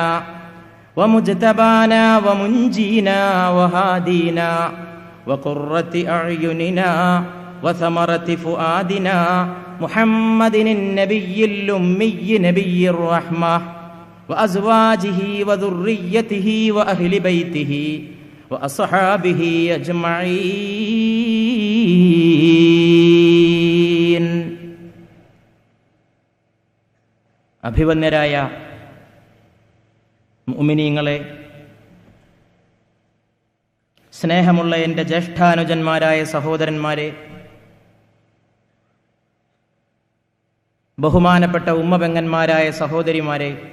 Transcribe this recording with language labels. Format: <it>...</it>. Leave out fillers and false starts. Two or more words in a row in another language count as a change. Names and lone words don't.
<ar>ومجتبانا ومنجينا وهادينا وقرة أعيننا وثمرة فؤادنا محمد النبي الأمي نبي الرحمة وأزواجه وذريته وأهل بيته وأصحابه أجمعين.</ar> <ml>അഭിവന്യരായ മുഅ്മിനീങ്ങളെ, സ്നേഹമുള്ള എൻ്റെ ജ്യേഷ്ഠാനുജന്മാരായ സഹോദരന്മാരെ, ബഹുമാനപ്പെട്ട ഉമ്മപെങ്ങന്മാരായ സഹോദരിമാരെ,</ml>